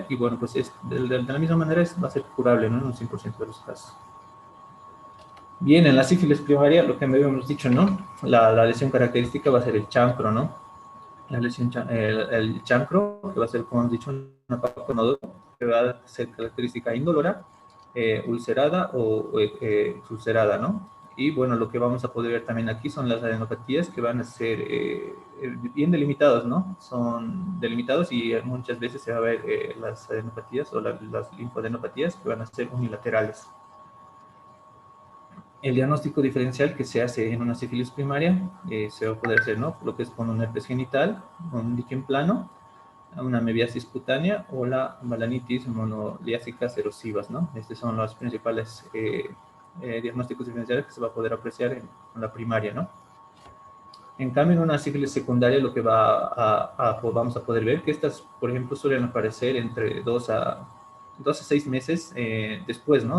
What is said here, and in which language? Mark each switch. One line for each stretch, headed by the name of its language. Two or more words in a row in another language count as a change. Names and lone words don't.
Spanish: Y bueno, pues de la misma manera va a ser curable, ¿no?, en un 100% de los casos. Bien, en la sífilis primaria, lo que habíamos dicho, ¿no?, la lesión característica va a ser el chancro, ¿no? La lesión, el chancro, que va a ser, como hemos dicho, una paponodo que va a ser característica indolora, ulcerada o ulcerada, ¿no? Y bueno, lo que vamos a poder ver también aquí son las adenopatías que van a ser bien delimitados, ¿no? Son delimitados y muchas veces se va a ver las adenopatías o las linfadenopatías que van a ser unilaterales. El diagnóstico diferencial que se hace en una sífilis primaria se va a poder hacer, ¿no? Lo que es con un herpes genital, un líquen plano, una mebiasis cutánea o la balanitis monoliásicas erosivas, ¿no? Estos son los principales diagnósticos diferenciales que se va a poder apreciar en la primaria, ¿no? En cambio, en una sífilis secundaria lo que vamos a poder ver que estas, por ejemplo, suelen aparecer entre 2 a 6 meses después, ¿no?